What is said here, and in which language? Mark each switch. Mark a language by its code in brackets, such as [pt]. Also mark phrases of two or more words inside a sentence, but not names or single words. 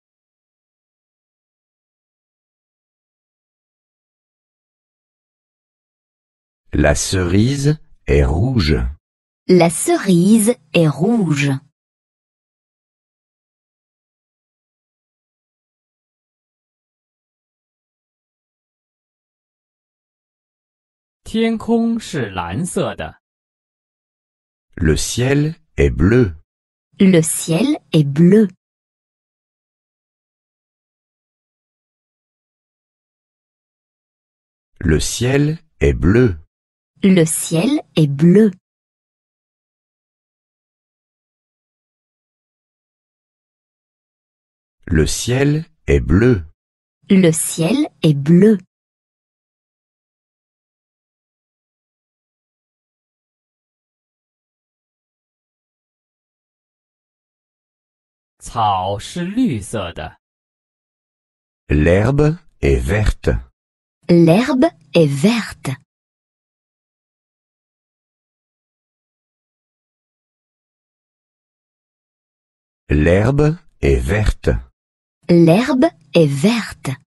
[fr] La cerise est rouge. La cerise est rouge. [zh] « 天空是蓝色的， [fr] Le ciel est bleu. Le ciel est bleu. Le ciel est bleu. Le ciel est bleu. Le ciel est bleu. Le ciel est bleu. [zh] « 草是绿色的， [fr] L'herbe est verte. L'herbe est verte. L'herbe est verte. L'herbe est verte.